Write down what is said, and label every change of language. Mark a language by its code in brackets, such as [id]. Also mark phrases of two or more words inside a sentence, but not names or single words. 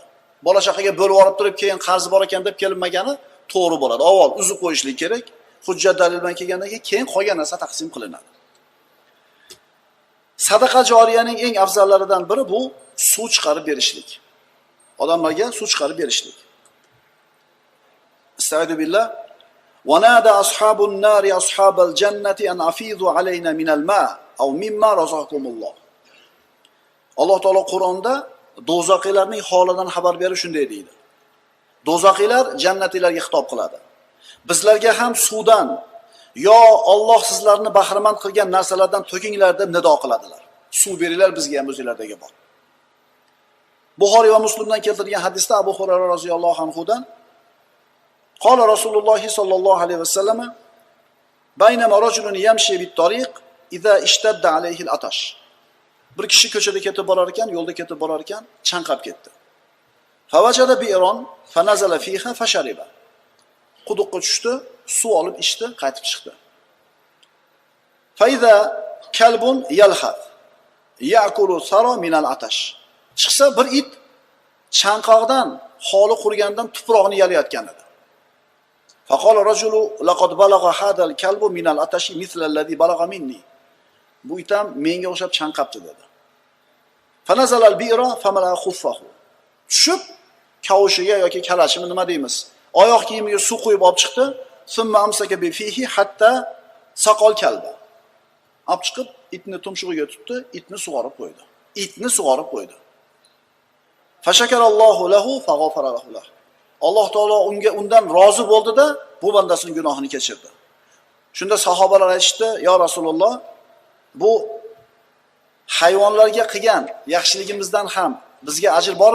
[uz] Bola chaqaga bo'lib olib turib, keyin qarzi bor ekan deb kelinmagani to'g'ri bo'ladi. Avval uzib qo'yishlik kerak. Hujjat dalil bilan kelgandan keyin qolgan narsa taqsim qilinadi. Sadaqa joriyaning eng afzallaridan biri bu suv chiqarib berishlik. Odamlarga suv chiqarib berishlik. [ar] أستعيذ بالله. ونادى أصحاب النار أصحاب الجنة أن أفيضوا علينا من الماء أو مما رزقكم الله. [uz] Alloh taolo Qur'onda do'zaxiylarning holidan xabar berib shunday deydi. Do'zaxiylar jannatilarga xitob qiladi. Bizlarga ham suvdan yo Alloh sizlarni bahramand qilgan narsalardan to'kinglar deb nido qiladilar. Suv beringlar bizga ham o'zinglardagi bor. Buxoriy va Muslimdan keltirilgan hadisda Abu Hurayra roziyallohu anhudan [ar] قال رسول الله صلى الله عليه وسلم بينما رجل يمشي بالطريق إذا اشتد عليه العطش. [uz] Bir kishi ko'chada ketib borar ekan, yo'lda ketib borar ekan, chanqab ketdi. [ar] فوجد بئرا فنزل فيها فشرب. [uz] Quduqqa tushdi, suv olib ichdi, qaytib chiqdi. [ar] فإذا كلب يلهث يأكل الثرى من العطش. [uz] Chiqsa bir it chanqoqdan holi qurgandan tuproqni yalayotgan edi. [ar] فقال الرجل لقد بلغ هذا الكلب من العطش مثل الذي بلغ مني. [uz] Bu it ham menga o'xshab chanqabdi dedi. [ar] فنزل البئر فملأ خفه. [uz] Tushib kavushiga yoki kalashimi nima deymiz? Oyoq kiyimiga suv quyib olib chiqdi. [ar] ثم أمسكه بفيه حتى سقى الكلب. [uz] Olib chiqib itni tumshug'iga tutdi, itni sug'orib qo'ydi. itni sug'orib qo'ydi. [ar] فشكر الله له فغفر له. [uz] Alloh taolo undan rozi bo'ldi-da, bu bandasining gunohini kechirdi. Shunda sahobalar aytishdi: [ar] "يا رسول الله, [uz] bu hayvonlarga qilgan yaxshiligimizdan ham bizga ajr bormi?"